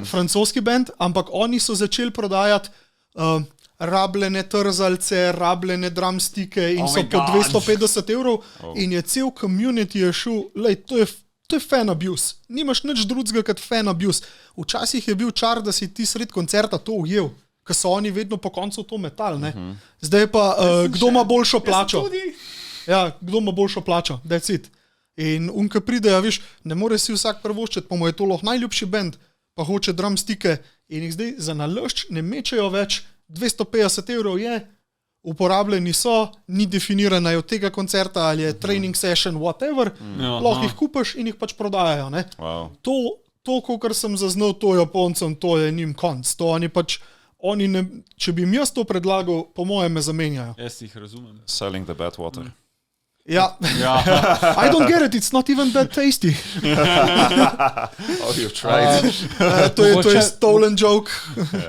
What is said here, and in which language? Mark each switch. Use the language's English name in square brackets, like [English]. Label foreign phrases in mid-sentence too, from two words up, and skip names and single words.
[Slovenian] Francoski band, ampak oni so začeli prodajati rabljene trzalce, rabljene drumstike in so po 250 € in je cel community je šel, to je [English] fan abuse. [Slovenian] Nimaš nič drugega kot [English] fan abuse. [Slovenian] Včasih je bil čar, da si ti sred koncerta to ujel. Ker so oni vedno po koncu to metali. Zdaj pa, kdo ima boljšo plačo? Kdo ima boljšo plačo? [English] That's it. [Slovenian] In ko pride, veš, ne more si vsak prvoščiti, pa mu je to lahko najljubši band, pa hoče drumstike in jih zdaj za nalašč ne mečejo več, 250 € je, uporabljeni so, ni definirana od tega koncerta, ali je [English] training session, whatever, [Slovenian] lahko jih kupaš in jih pač prodajajo. To, kakor sem zaznal to Japoncem, to je njim konc. To oni pač, če bi jim jaz to predlagal, po mojem me zamenjajo. Jaz jih razumem. [English] Selling the bad water. I don't get it, it's not even that tasty. You've tried. [Slovenian] To je [English] stolen joke.